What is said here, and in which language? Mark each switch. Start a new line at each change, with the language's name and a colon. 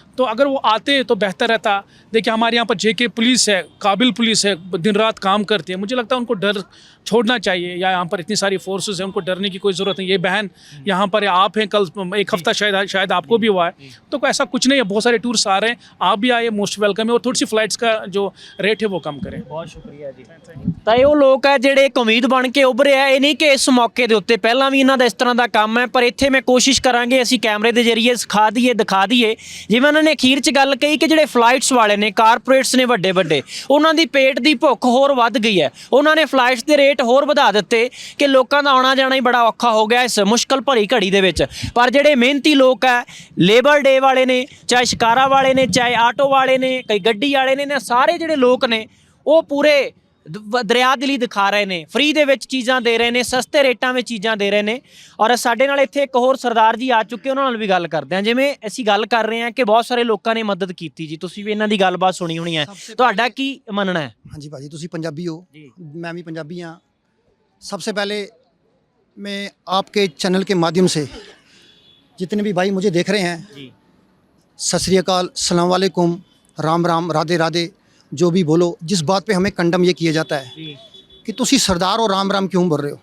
Hindi: तो अगर वो आते तो बेहतर रहता। देखिए हमारे यहाँ पर जेके पुलिस है, काबिल पुलिस है, दिन रात काम करती है। मुझे लगता है उनको डर छोड़ना चाहिए। या यहाँ पर इतनी सारी फोर्सेस हैं, उनको डरने की कोई ज़रूरत नहीं। ये बहन यहाँ पर आप हैं, कल एक हफ्ता शायद आपको भी हुआ है, तो ऐसा कुछ नहीं है। बहुत सारे टूर्स आ रहे हैं, आप भी आइए, मोस्ट वेलकम है। और थोड़ी सी फ्लाइट्स का जो रेट है वो कम करें।
Punjabi: ਬਹੁਤ ਸ਼ੁਕਰੀਆ ਜੀ। ਤਾਂ ਇਹ ਉਹ ਲੋਕ ਹੈ ਜਿਹੜੇ ਇੱਕ ਉਮੀਦ ਬਣ ਕੇ ਉੱਭਰੇ ਆ। ਇਹ ਨਹੀਂ ਕਿ ਇਸ ਮੌਕੇ ਦੇ ਉੱਤੇ ਪਹਿਲਾਂ ਵੀ ਇਹਨਾਂ ਦਾ ਇਸ ਤਰ੍ਹਾਂ ਦਾ ਕੰਮ ਹੈ, ਪਰ ਇੱਥੇ ਮੈਂ ਕੋਸ਼ਿਸ਼ ਕਰਾਂਗੇ ਅਸੀਂ ਕੈਮਰੇ ਦੇ ਜ਼ਰੀਏ ਸਿਖਾ ਦਈਏ, ਦਿਖਾ ਦਈਏ। ਜਿਵੇਂ ਉਹਨਾਂ ਨੇ ਅਖੀਰ 'ਚ ਗੱਲ ਕਹੀ ਕਿ ਜਿਹੜੇ ਫਲਾਈਟਸ ਵਾਲੇ ਨੇ, ਕਾਰਪੋਰੇਟਸ ਨੇ ਵੱਡੇ ਵੱਡੇ, ਉਹਨਾਂ ਦੀ ਪੇਟ ਦੀ ਭੁੱਖ ਹੋਰ ਵੱਧ ਗਈ ਹੈ। ਉਹਨਾਂ ਨੇ ਫਲਾਈਟਸ ਦੇ ਰੇਟ ਹੋਰ ਵਧਾ ਦਿੱਤੇ ਕਿ ਲੋਕਾਂ ਦਾ ਆਉਣਾ ਜਾਣਾ ਹੀ ਬੜਾ ਔਖਾ ਹੋ ਗਿਆ ਇਸ ਮੁਸ਼ਕਲ ਭਰੀ ਘੜੀ ਦੇ ਵਿੱਚ। ਪਰ ਜਿਹੜੇ ਮਿਹਨਤੀ ਲੋਕ ਹੈ, ਲੇਬਰ ਡੇ ਵਾਲੇ ਨੇ, ਚਾਹੇ ਸ਼ਿਕਾਰਾ ਵਾਲੇ ਨੇ, ਚਾਹੇ ਆਟੋ ਵਾਲੇ ਨੇ, ਕਈ ਗੱਡੀ ਵਾਲੇ ਨੇ, ਸਾਰੇ ਜਿਹੜੇ ਲੋਕ ਨੇ ਉਹ ਪੂਰੇ ਦਰਿਆ ਦਿਲੀ ਦਿਖਾ ਰਹੇ ਨੇ। ਫ੍ਰੀ ਦੇ ਵਿੱਚ ਚੀਜ਼ਾਂ ਦੇ ਰਹੇ ਨੇ, ਸਸਤੇ ਰੇਟਾਂ ਵਿੱਚ ਚੀਜ਼ਾਂ ਦੇ ਰਹੇ ਨੇ। ਔਰ ਸਾਡੇ ਨਾਲ ਇੱਥੇ ਇੱਕ ਹੋਰ ਸਰਦਾਰ ਜੀ ਆ ਚੁੱਕੇ, ਉਹਨਾਂ ਨਾਲ ਵੀ ਗੱਲ ਕਰਦੇ ਹਾਂ। ਜਿਵੇਂ ਅਸੀਂ ਗੱਲ ਕਰ ਰਹੇ ਹਾਂ ਕਿ ਬਹੁਤ ਸਾਰੇ ਲੋਕਾਂ ਨੇ ਮਦਦ ਕੀਤੀ ਜੀ, ਤੁਸੀਂ ਵੀ ਇਹਨਾਂ ਦੀ ਗੱਲਬਾਤ ਸੁਣੀ ਹੋਣੀ ਹੈ, ਤੁਹਾਡਾ ਕੀ ਮੰਨਣਾ ਹੈ? ਹਾਂਜੀ ਭਾਜੀ, ਤੁਸੀਂ ਪੰਜਾਬੀ ਹੋ, मैं भी पंजाबी हाँ।
Hindi: सबसे पहले मैं आपके चैनल के माध्यम से जितने भी भाई मुझे देख रहे हैं, जी सत श्री अकाल, सलाम वालेकुम, राम राम, राधे राधे, जो भी बोलो। जिस बात पे हमें कंडम ये किया जाता है जी कि तुसी सरदार और राम राम क्यों बोल रहे हो।